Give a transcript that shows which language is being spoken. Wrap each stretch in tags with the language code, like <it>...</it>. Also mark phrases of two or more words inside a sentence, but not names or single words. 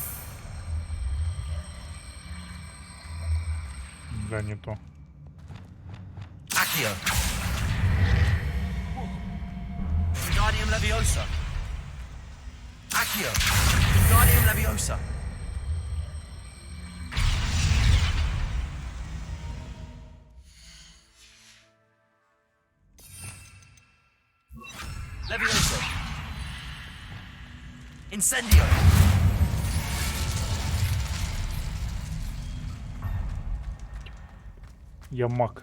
<ru>Да, не то.</ru> <la>Accio. Wingardium Leviosa. Accio. Wingardium Leviosa. Leviosa. Incendio.</la> <ru>Я маг.</ru>